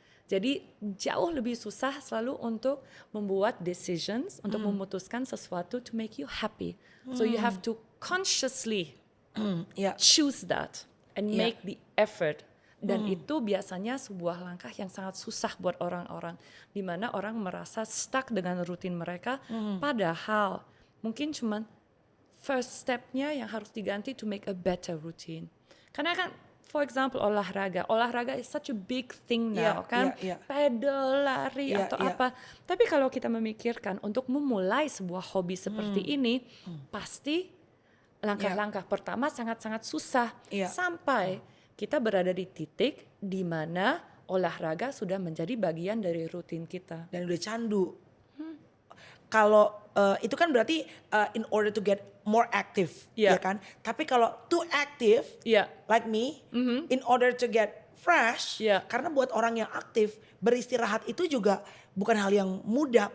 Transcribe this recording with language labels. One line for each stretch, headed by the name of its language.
Indonesian: Jadi jauh lebih susah selalu untuk membuat decisions, untuk memutuskan sesuatu
English: to make you happy. So you have to consciously
Indonesian: Iya.
English: choose that and Yeah. make the effort.
Indonesian: Dan itu biasanya sebuah langkah yang sangat susah buat orang-orang, di mana orang merasa stuck dengan rutin mereka, padahal mungkin cuman first step-nya yang harus diganti
English: to make a better routine.
Indonesian: Karena kan,
English: for example, olahraga is such a big thing now, Yeah,
Indonesian: kan?
English: yeah.
Indonesian: Pedal, lari,
English: Yeah,
Indonesian: atau
English: yeah.
Indonesian: apa. Tapi kalau kita memikirkan untuk memulai sebuah hobi seperti ini, pasti langkah-langkah pertama sangat-sangat susah.
English: Yeah.
Indonesian: Sampai kita berada di titik di mana olahraga sudah menjadi bagian dari rutin kita. Dan udah candu. Kalau itu kan berarti
English: in order to get more active,
Indonesian: Iya. ya kan? Tapi kalau
English: too active,
Indonesian: Iya.
English: like me, in order to get fresh,
Indonesian: Iya. karena buat orang yang aktif beristirahat itu juga bukan hal yang mudah.